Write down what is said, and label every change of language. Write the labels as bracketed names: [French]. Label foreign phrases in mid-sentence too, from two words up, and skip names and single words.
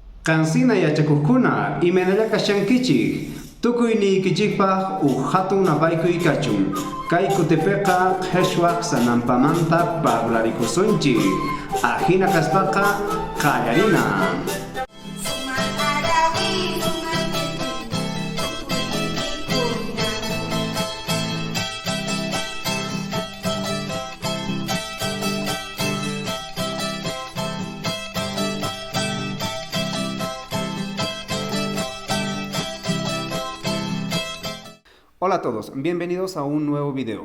[Quechua] Kansina yachakuqkuna imanalla kashankichik tukuyniykichisqaq hatun napaykuy kachun. Kay kutipiqa qhichwaq sanampamanta parlarikunchik. Ahina kaspaqa qallarina. [Spanish] Hola a todos, bienvenidos a un nuevo video.